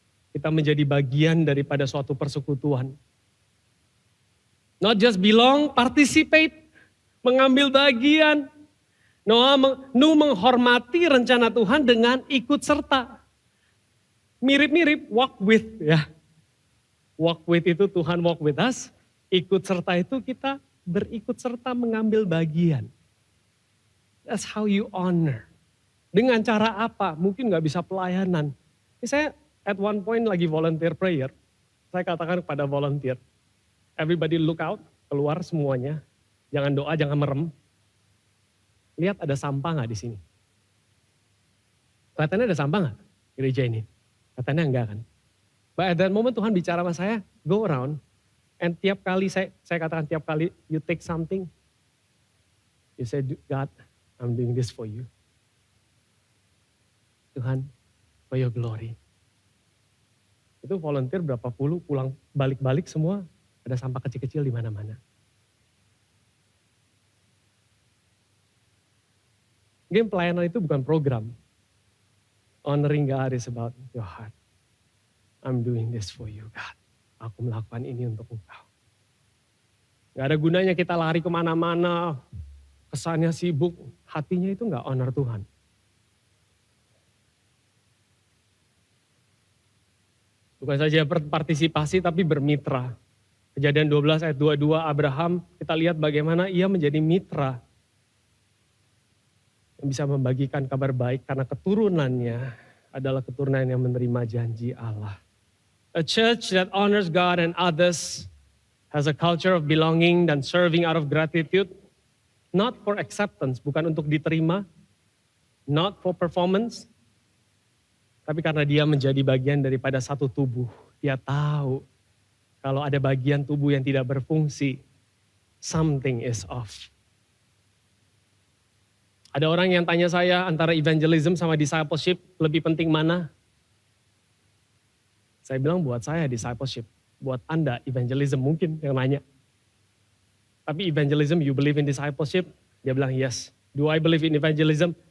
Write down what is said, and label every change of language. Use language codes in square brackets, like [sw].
[id] Kita menjadi bagian daripada suatu persekutuan. [en] Not just belong, participate, [id] mengambil bagian. Nu menghormati rencana Tuhan dengan ikut serta. Mirip-mirip [en] walk with [id] ya. [en] Walk with [id] itu Tuhan [en] walk with us. [id] Ikut serta itu kita berikut serta mengambil bagian. [en] That's how you honor. [id] Dengan cara apa? Mungkin gak bisa pelayanan. Saya at one point lagi volunteer prayer. Saya katakan kepada volunteer. [en] Everybody look out, [id] keluar semuanya. Jangan doa, jangan merem. Lihat ada sampah gak di sini? Kelihatannya ada sampah gak gereja ini? Katanya enggak kan. [en] But at that moment [id] Tuhan bicara sama saya, [en] go around. [id] And tiap kali saya katakan tiap kali [en] you take something. You say, God, I'm doing this for you. [id] Tuhan, [en] for your glory. [id] Itu volunteer berapa puluh, pulang balik-balik semua ada sampah kecil-kecil di mana-mana. Game pelayanan itu bukan program. [en] Honoring God is about your heart. I'm doing this for you, God. [id] Aku melakukan ini untuk Engkau. Gak ada gunanya kita lari kemana-mana, kesannya sibuk, hatinya itu gak honor Tuhan. Bukan saja berpartisipasi tapi bermitra. Kejadian 12 ayat 22 Abraham, kita lihat bagaimana ia menjadi mitra. Yang bisa membagikan kabar baik karena keturunannya adalah keturunan yang menerima janji Allah. [en] A church that honors God and others has a culture of belonging [id] dan [en] serving out of gratitude. Not for acceptance, [id] bukan untuk diterima. [en] Not for performance. [id] Tapi karena dia menjadi bagian daripada satu tubuh. Dia tahu kalau ada bagian tubuh yang tidak berfungsi, [en] something is off. [id] Ada orang yang tanya saya antara evangelism sama discipleship lebih penting mana? Saya bilang buat saya discipleship. Buat Anda evangelism mungkin yang nanya. Tapi [en] evangelism you believe in discipleship? [id] Dia bilang [en] yes. Do I believe in evangelism?